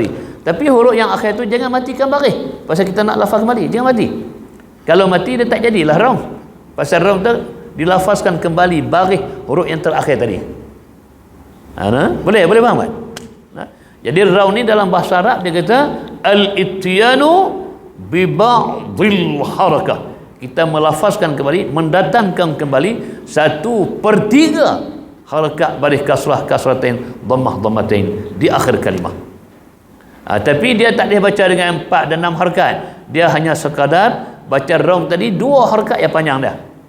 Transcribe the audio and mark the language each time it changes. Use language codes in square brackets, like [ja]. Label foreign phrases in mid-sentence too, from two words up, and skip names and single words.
[ms] Tapi huruf yang akhir tu jangan matikan baris. Pasal kita nak lafaz kembali, jangan mati. Kalau mati dia tak jadilah raung. Pasal raung tu dilafazkan kembali baris huruf yang terakhir tadi. Boleh faham kan? Jadi raung ni dalam bahasa Arab dia kata [ar] الإتيان ببعض الحركة. [ms] Kita melafazkan kembali, mendatangkan kembali 1/3 harakat baris kasrah, kasratain, dhammah, dhammatain di akhir kalimah. Tapi dia tak boleh baca dengan 4 dan 6 harakat. Dia hanya sekadar baca raung tadi 2 harakat yang panjang dah.